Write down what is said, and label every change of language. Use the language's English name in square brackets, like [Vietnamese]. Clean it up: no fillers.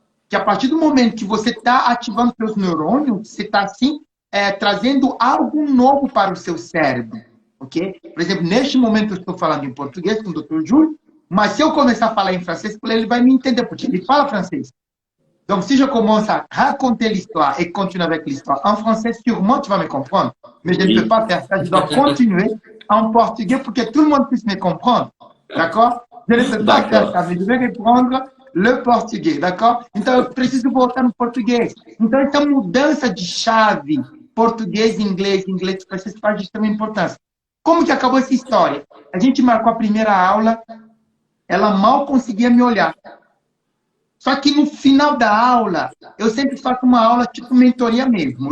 [Portuguese] Que a partir do momento que você está ativando seus neurônios, você está, assim, trazendo algo novo para o seu cérebro. Okay? Por exemplo, neste momento eu estou falando em português com o Dr. Júlio, mas se eu começar a falar em francês, ele vai me entender, porque ele fala francês. [French] Donc, si je commence à raconter l'histoire et continuer avec l'histoire en français, sûrement tu vas me comprendre. Mais je ne peux pas faire ça. Je dois continuer en portugais pour que tout le monde puisse me comprendre. D'accord? Je ne peux pas faire ça, mais je vais reprendre le português, d'accord? [Portuguese] Então, eu preciso voltar no português. Então, essa mudança de chave, português, inglês, francês, faz de extrema importância. Como que acabou essa história? A gente marcou a primeira aula, ela mal conseguia me olhar. Só que no final da aula, eu sempre faço uma aula tipo mentoria mesmo.